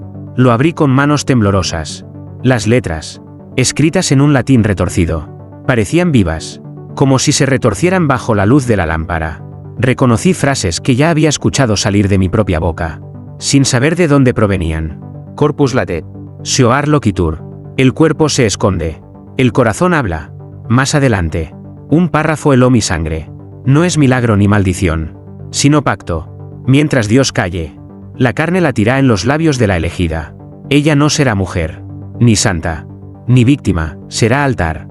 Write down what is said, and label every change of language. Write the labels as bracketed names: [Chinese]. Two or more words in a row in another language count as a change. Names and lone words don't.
[Spanish] Lo abrí con manos temblorosas. Las letras, escritas en un latín retorcido, parecían vivas, como si se retorcieran bajo la luz de la lámpara. Reconocí frases que ya había escuchado salir de mi propia boca, sin saber de dónde provenían. [Latin] Corpus latet, Sioar loquitur. [Spanish] El cuerpo se esconde. El corazón habla. Más adelante, un párrafo heló mi sangre. No es milagro ni maldición, sino pacto. Mientras Dios calle, la carne latirá en los labios de la elegida. Ella no será mujer, ni santa, ni víctima, será altar.